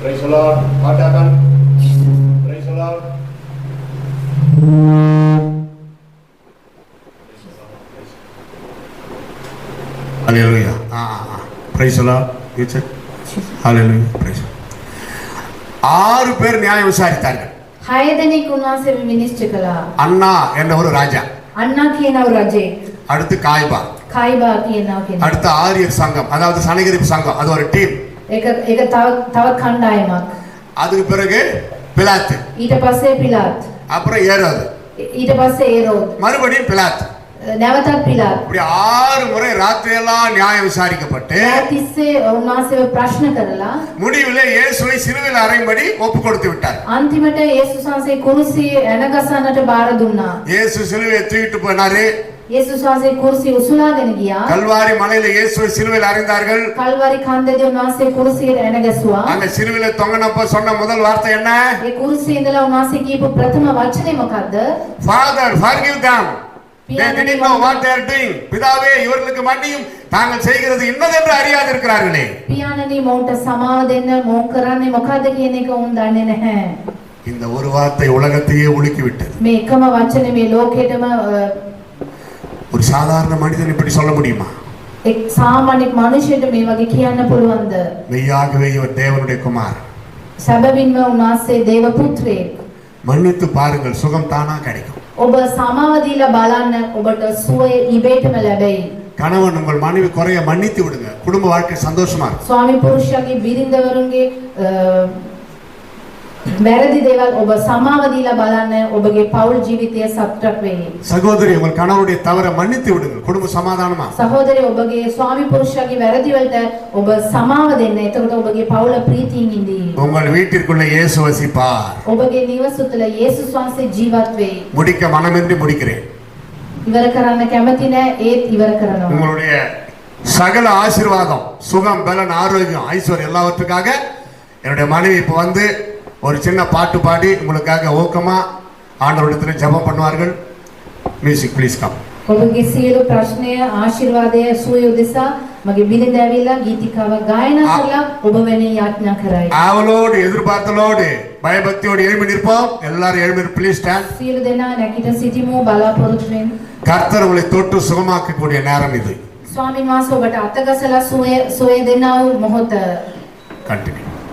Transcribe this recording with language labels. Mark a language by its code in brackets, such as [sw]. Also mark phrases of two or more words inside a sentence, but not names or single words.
[en] Lord. What happened? Praise the Lord. Hallelujah. Praise the Lord. You check. Hallelujah. Praise. [ta] 6 பேர் நியாயம் விசாரித்தார்கள். [si] 6 දෙනෙක් උන්වහන්සේ විනිශ්චය කළා. [ta] அண்ணா என்ற ஒரு ராஜா. [si] අන්නා කියනව රජේ. [ta] அடுத்து காய்பா. [si] කායිබා කියනව කෙනෙක්. [ta] அடுத்து ஆரியர் சங்கம், அதாவது சனகரிப்பு சங்கம், அது ஒரு டீம். [si] ඒක තව කණ්ඩායමක්. [ta] அதுக்கு பிறகு பிலாத்து. [si] ඊට පස්සේ පිලාත්. [ta] அப்புறம் ஏரோது. [si] ඊට පස්සේ ඒරෝද්. [ta] மறுபடியும் பிலாத்து. [si] නැවතත් පිලාත්. [ta] இப்படி 6 முறை ராத்திரியெல்லாம் நியாயம் விசாரிக்கப்பட்டு [si] තිස්සේ උන්වහන්සේව ප්‍රශ්න කරලා [ta] முடிவிலே இயேசுவை சிலுவையில் அறையும்படி ஒப்பு கொடுத்து விட்டார். [si] අන්තිමට යේසුස් වහන්සේ කුරුසියේ ඇනගසන්නට බාර දුන්නා. [ta] இயேசு சிலுவையை தூக்கிட்டு போனாரு. [si] යේසුස් වහන්සේ කුරුසිය උසුලාගෙන ගියා. [ta] கல்வாரி மலையில இயேசுவை சிலுவையில் அறைந்தார்கள். [si] කල්වාරි කන්දේදී උන්වහන්සේ කුරුසියට ඇනගැසුවා. [ta] அந்த சிலுவையில தொங்கினப்ப சொன்ன முதல் வார்த்தை என்ன? [si] ඒ කුරුසියේ ඉඳලා උන්වහන්සේ කියපු ප්‍රථම වචනේ මොකද්ද? [en] Father, forgive them. They didn't know what they are doing. [ta] பிதாவே, இவர்களுக்கு மன்னியும், தாங்கள் செய்கிறது இன்னதென்று அறியாதிருக்கிறார்களே. [si] පියාණනි මොවුන්ට සමාව දෙන්න, මොවුන් කරන්නේ මොකද්ද කියන එක උන් දන්නේ නැහැ. [ta] இந்த ஒரு வார்த்தை உலகத்தையே உலுக்கி விட்டது. [si] මේ එකම වචනේ මේ ලෝකෙටම [ta] ஒரு சாதாரண மனிதன் இப்படி சொல்ல முடியுமா? [si] එක් සාමාන්‍ය මනුෂ්‍යයෙකුට මේ වගේ කියන්න පුළුවන්ද? [ta] மெய்யாகவே இவர் தேவனுடைய குமார். [si] සැබවින්ම උන්වහන්සේ දේව පුත්‍රයෙක්. [ta] மன்னித்து பாருங்கள், சுகம் தானா கிடைக்கும். [si] ඔබ සමාව දීලා බලන්න, ඔබට සුවය ඉබේටම ලැබෙයි. [ta] கணவன் உங்கள் மனைவி குறைய மன்னித்து விடுங்க, குடும்ப வாழ்க்கை சந்தோஷமா இருக்கும். [si] ස්වාමි පුරුෂයාගේ බිරිඳවරුන්ගේ වැරදි දේවල් ඔබ සමාව දීලා බලන්න, ඔබගේ පෞල් ජීවිතය සතුටක් වෙයි. [ta] சகோதரி, உங்கள் கணவருடைய தவறை மன்னித்து விடுங்கள், குடும்ப சமாதானமா. [si] සහෝදරය, ඔබගේ ස්වාමි පුරුෂයාගේ වැරදි වලට ඔබ සමාව දෙන්න. එතකොට ඔබගේ පවුල ප්‍රීතියෙන් ඉඳී. [ta] உங்கள் வீட்டிற்குள்ள இயேசு வசிப்பார். [si] ඔබගේ නිවස තුළ යේසුස් වහන්සේ ජීවත් වෙයි. [ta] முடிக்க மனமின்றி முடிக்கிறேன். [si] ඉවර කරන්න කැමති නෑ, ඒත් ඉවර කරනවා. [ta] உங்களுடைய சகல ஆசீர்வாதம், சுகம், பலன், ஆரோக்கியம், ஐஸ்வர்யம் எல்லாவற்றுக்காக என்னுடைய மனைவி இப்ப வந்து ஒரு சின்ன பாட்டு பாடி உங்களுக்காக ஊக்கமா ஆண்டவரிடத்துல ஜெபம் பண்ணுவார்கள். [en] music please come. [si] ඔබගේ සියලු ප්‍රශ්නය, ආශිර්වාදය, සුවය උදෙසා මගේ බිරිඳ ඇවිල්ලා ගීතිකාවක් ගායනා කරලා ඔබ වෙනුවෙන් යාඥා කරයි. [ta] ஆவலோடு எதிர்பார்த்தலோடு பயபக்தியோடு எழும்பி நிற்போம். எல்லாரும் எழும்பி [en] please stand. [si] සියලු දෙනා නැගිට සිටිමු බලාපොරොත්තුෙන්. [ta] கர்த்தர் உங்களை தொட்டு சுகமாக்கக்கூடிய நேரம் இது. [si] ස්වාමීන් වහන්සේ ඔබට අතගසලා සුවය දෙනා වූ මොහොත. [ta] கண்டினியூ.